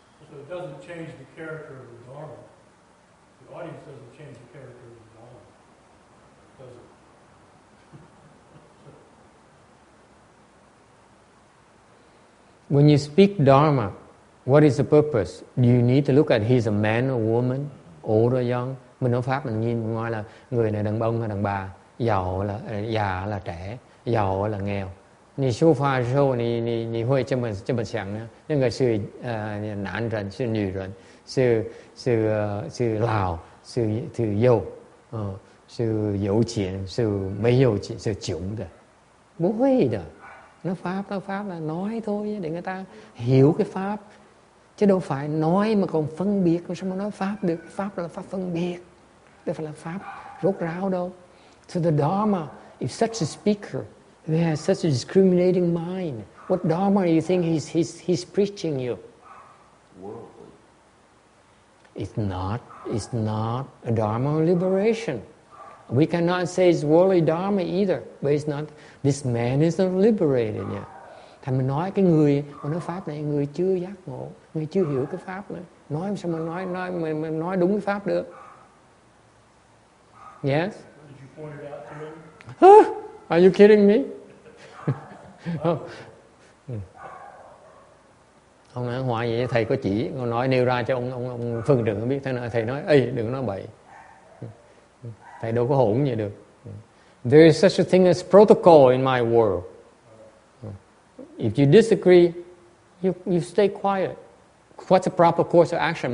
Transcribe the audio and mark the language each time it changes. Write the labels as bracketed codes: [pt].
[en] So it doesn't change the character of the Dharma. The audience doesn't change the character of the Dharma, does it? When you speak Dharma, what is the purpose? Do you need to look at he's a man or woman, old or young? [vi] Mình nói Pháp mình nhìn ngoài là người này đàn ông hay đàn bà, giàu là già là trẻ, giàu là nghèo. [zh] 你说话的时候，你会这么想呢？那个是男人，是女人，是老，是幼，是有钱，是没有钱，是穷的，不会的。 [vi] Nói Pháp là nói thôi để người ta hiểu cái Pháp, chứ đâu phải nói mà còn phân biệt, sao mà nói Pháp được? Pháp là Pháp phân biệt, đâu phải là Pháp rốt ráo đâu. [en] So the Dharma, if such a speaker who has such a discriminating mind, what Dharma do you think he's preaching you? Worldly. It's not a Dharma of liberation. We cannot say it's worldly Dharma either, but it's not. This man is not liberated yet. [vi] Thành mình nói cái người mà nói Pháp này, người chưa giác ngộ, người chưa hiểu cái Pháp này. Nói sao mà nói đúng cái Pháp được? [en] Yes? Did you point it out to him? Are you kidding me? [vi] Ông nói hoài vậy thầy có chỉ, con nói nêu ra cho ông phân đừng biết. Thầy nói, ê đừng nói bậy. Thầy đâu có hỗn vậy được. [en] There is such a thing as protocol in my world. If you disagree, you stay quiet. What's the proper course of action?